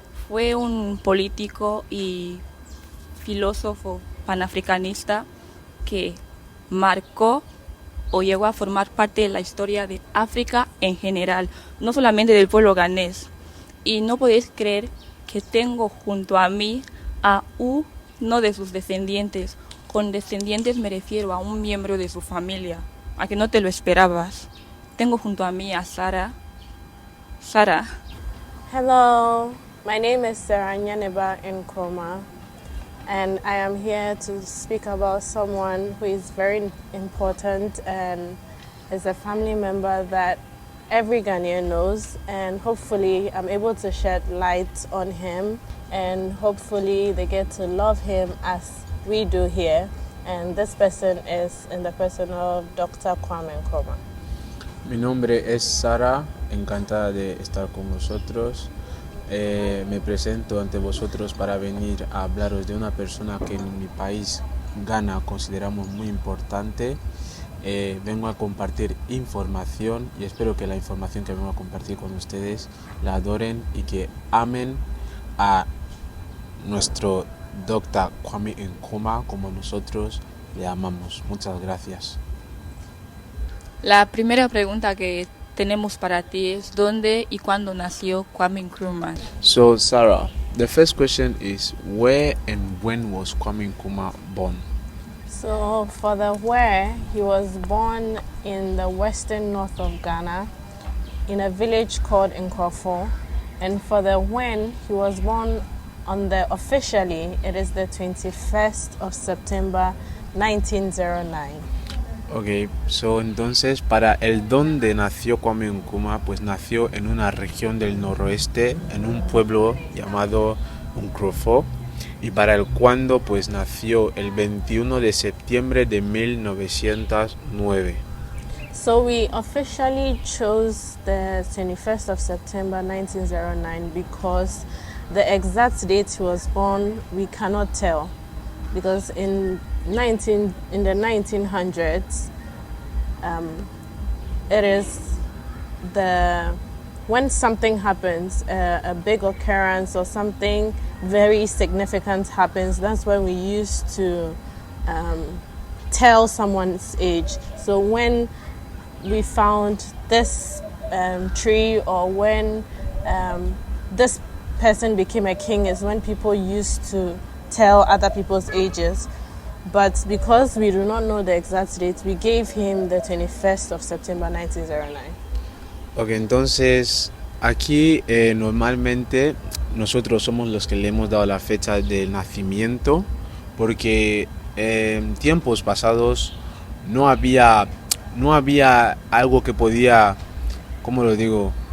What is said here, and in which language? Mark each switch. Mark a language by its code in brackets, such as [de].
[es] Fue un político y filósofo panafricanista que marcó o llegó a formar parte de la historia de África en general, no solamente del pueblo ganés. Y no podéis creer que tengo junto a mí a uno de sus descendientes. Con descendientes me refiero a un miembro de su familia, a que no te lo esperabas. Tengo junto a mí a Sara. Sara, [en] Hello, my name is Sarah Nyaneba Nkrumah, and I am here to speak about someone who is very important and is a family member that every Ghanaian knows, and hopefully I'm able to shed light on him, and hopefully they get to love him as we do here. And this person is in the person of Dr. Kwame Nkrumah. [es] Mi nombre es Sara, encantada de estar con vosotros. Me presento ante vosotros para venir a hablaros de una persona que en mi país, Ghana, consideramos muy importante. Vengo a compartir información y espero que la información que vengo a compartir con ustedes la adoren y que amen a nuestro Dr. Kwame Nkrumah como nosotros le amamos. Muchas gracias. la primera pregunta que tenemos para ti es ¿dónde y cuándo nació Kwame Nkrumah? [en] So, Sarah, the first question is, where and when was Kwame Nkrumah born? So for the where, he was born in the western north of Ghana in a village called Nkrofo. And for the when, he was born on the officially, it is the 21st of September 1909. [es] Ok, so entonces para el dónde nació Kwame Nkrumah, pues nació en una región del noroeste, en un pueblo llamado Nkrofo, y para el cuándo, pues nació el 21 de septiembre de 1909. [en] So we officially chose the 21st of September 1909 because the exact date he was born we cannot tell, because in the 1900s it is the when something happens, a big occurrence or something very significant happens, that's when we used to tell someone's age. So when we found this tree, or when this person became a king, is when people used to tell other people's ages. But because we do not know the exact date, we gave him the 21st of September 1909. [es] Ok, entonces aquí normalmente nosotros somos los que le hemos dado la fecha de nacimiento porque en tiempos pasados no había algo que podía, ¿cómo lo digo?